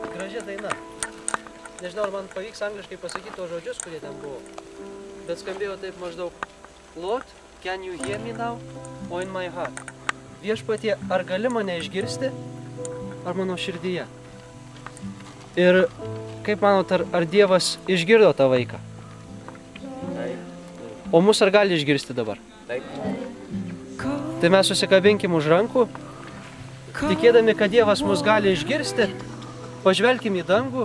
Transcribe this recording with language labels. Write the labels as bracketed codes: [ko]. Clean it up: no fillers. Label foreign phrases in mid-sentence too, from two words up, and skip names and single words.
[lt] graži daina. Nežinau, ar man pavyks angliškai pasakyti tos žodžius, kurie ten buvo. Bet skambėjo taip maždaug [en] Lord, can you hear me now? O in my heart. [lt] Viešpatie, ar gali mane išgirsti? Ar mano širdyje? Ir kaip manot, ar Dievas išgirdo tą vaiką? O mus ar gali išgirsti dabar? Taip. Tai mes susikabinkim už rankų, tikėdami, kad Dievas mus gali išgirsti, pažvelkim į dangų.